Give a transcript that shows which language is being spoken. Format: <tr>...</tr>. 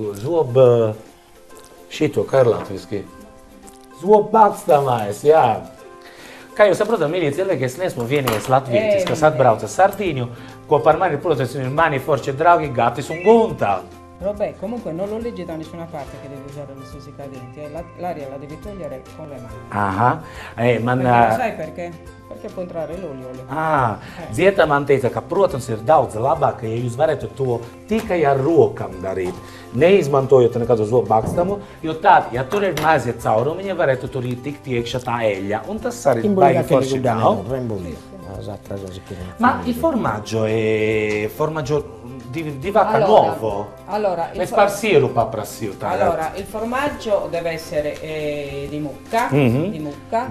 <lv>Zobu, šito, kā ir latviski? Zobu bakstamais, jā. Kā jūs saprotat, mīļie cilvēki, es neesmu vienīgais latvietis, kas atbrauca Sardīņu, kopā ar mani, protams, ir mani forši draugi Gatis un Gunta.</lv> <it>Vabbè, comunque non lo leggi da nessuna parte che devi usare le stesse cadenti, l'aria la devi togliere con le mani.</it> <lv>Aha, man...</lv> <it>Perché lo sai perché? Perché può entrare l'olio.</it> <lv>Zieta man teica, ka, protams, ir daudz labāk, ja jūs varētu to tikai ar rokām darīt, neizmantojot nekādu zobu bakstamu, jo tad, ja tur ir mazie caurumiņi, varētu tur tikt iekšā tā eļļa, un tas arī baigi forši nav.</lv> <it>Ma il formaggio è formaggio di vacca nuovo? Allora, è sparsiero paprassio. Allora, il formaggio deve essere di mucca, di mucca.</it>